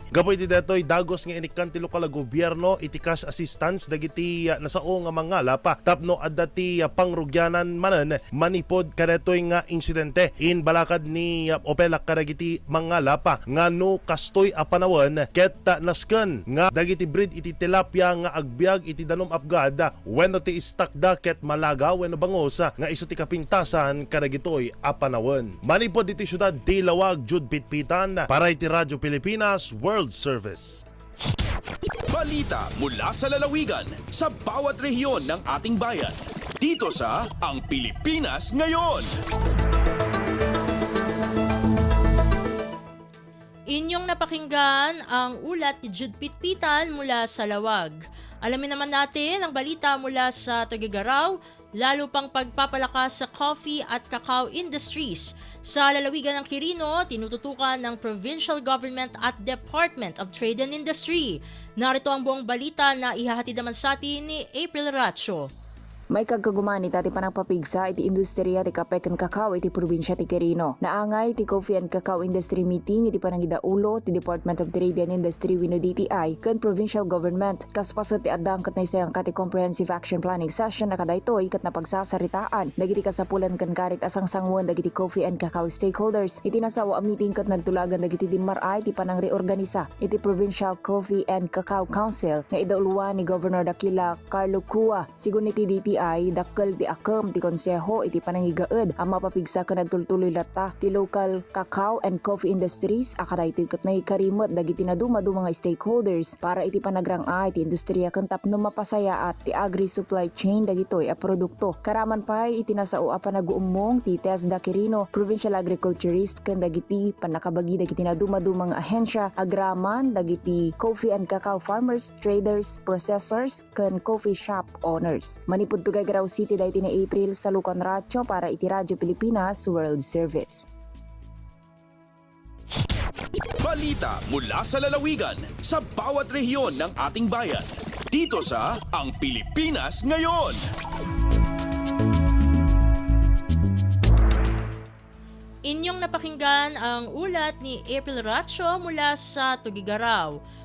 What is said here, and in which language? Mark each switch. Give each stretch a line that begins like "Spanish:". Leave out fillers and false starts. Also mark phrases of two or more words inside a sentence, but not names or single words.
Iloko: Gapoy ti datoy dagos nga inikan ti lokal a gobyerno iti
English: cash assistance
Iloko: dagiti nasao nga mangalap tapno adati pangrugyanan manen manipod kadetoy nga insidente in balakad ni Opelac kadagiti mangalapa nga no kastoy a panawon ket nasken nga dagiti breed iti tilapia nga agbyag iti danom apgad wenno ti istakda ket malaga wenno bangos nga isu ti kapintasan kadagitoy a panawon. Manipod iti syudad ti Lawag, Jude Pitpitan para iti Radyo Pilipinas World Service.
Filipino: Balita mula sa lalawigan sa bawat rehiyon ng ating bayan. Dito sa Ang Pilipinas Ngayon. Inyong napakinggan ang ulat ni Jude Pitpitan mula sa Lawag. Alamin naman natin ang balita mula sa Tuguegarao, lalo pang pagpapalakas sa coffee at
English: cacao industries.
Filipino: Sa lalawigan ng Quirino, tinututukan ng provincial government at Department of Trade and Industry. Narito ang buong balita na ihahatid naman sa atin ni April Racho.
Iloko: May kagkaguman iti panagpapigsa iti industriya ti kape ken kakao iti probinsya ti Quirino. Naangay ti Coffee and Cacao Industry Meeting iti panangidaulo ti Department of Trade and Industry wenno DTI ken provincial government. Kaspaset ti addang ket naysayang ti
English: comprehensive action planning session
Iloko: na kadaytoy ket napagsasaritaan dagiti kasapulan ken karit asang sangwon dagiti
English: coffee and cacao stakeholders.
Iloko: Iti nasawa a meeting ket nagtulagan dagiti dimmaray ti panangreorganisa iti Provincial Coffee and Cacao Council nga idauluan ni Governor Dakila Carlo Cua. Sigun iti DTI dakkel ti akam ti konseho iti panangigaed ang mapapigsa ken nagtultuloy latta ti
English: local cacao and coffee industries
Iloko: akadaytoy ket naikarimot dagiti naduma-duma nga stakeholders para iti panagrang-ay ti industriya ken tapno mapasaya at ti
English: agri-supply chain
Iloko: dagitoy a produkto. Karaman pay iti nasao a panaguummong ti TESDA Quirino Provincial Agriculturist ken dagiti panakabagi dagiti naduma-duma nga ahensya agraman dagiti
English: coffee and cacao farmers, traders, processors
Iloko: ken
English: coffee shop owners.
Iloko: Manipud Tuguegarao City dahiti na April sa Lucon Racho para iti Radyo Pilipinas World Service.
Filipino: Balita mula sa lalawigan sa bawat rehiyon ng ating bayan. Dito sa Ang Pilipinas Ngayon. Inyong napakinggan ang ulat ni April Racho mula sa Tuguegarao.